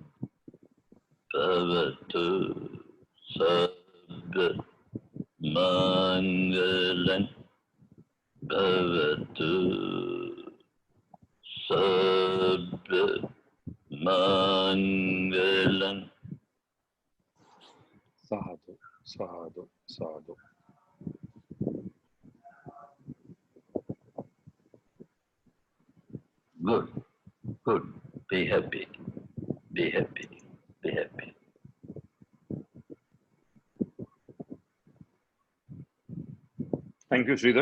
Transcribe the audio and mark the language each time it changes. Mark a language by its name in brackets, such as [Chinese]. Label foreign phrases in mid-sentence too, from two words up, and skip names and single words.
[Pali] avatu sabda mangalam, avatu sabda mangalam. Sadhu, sadhu, sadhu. [English] Good, good. Be happy, be happy, be happy. Thank you, Sridhar.